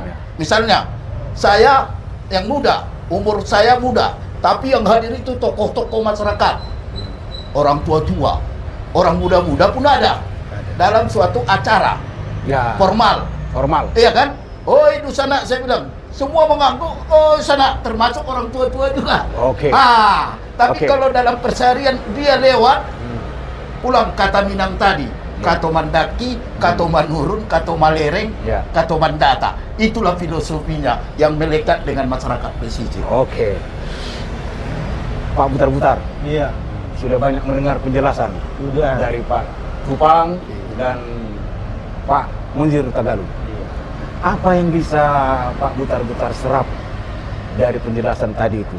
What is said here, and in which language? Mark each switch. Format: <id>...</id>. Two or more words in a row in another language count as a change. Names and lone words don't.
<id>Misalnya saya yang muda, umur saya muda, tapi yang hadir itu tokoh-tokoh masyarakat, orang tua-tua, orang muda-muda pun ada dalam suatu acara formal. Iya kan? Itu sana saya bilang semua mengangguk, sana termasuk orang tua-tua juga. Tapi kalau dalam perseharian dia lewat pulang kata Minang tadi,</id> <min>kato mandaki, kato manurun, kato malereng, kato mandata.</min> <id>Itulah filosofinya yang melekat dengan masyarakat pesisir. Pak Butar-Butar. Sudah banyak mendengar penjelasan dari Pak Tupang dan Pak Munzir Tagalu. Apa yang bisa Pak Butar-Butar serap dari penjelasan tadi itu?</id>